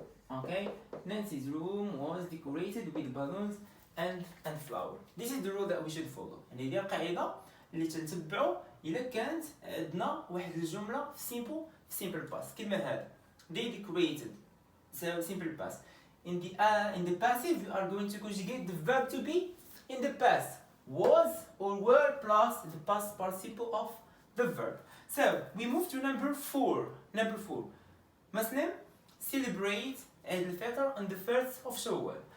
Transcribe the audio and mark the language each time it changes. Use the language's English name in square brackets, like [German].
[English] Okay, Nancy's room was decorated with balloons and flowers. This is the rule that we should follow. [Arabic] يعني دي القاعدة اللي تنتبعوا إلا كانت عندنا واحد الجملة في simple past كيما هذا. [English] They decorated. So simple past. In the passive, you are going to conjugate the verb to be in the past. Was or were plus the past participle of the verb. So we move to number 4. Number 4. Muslims celebrate Eid al-Fitr on the 1st of Shawwal.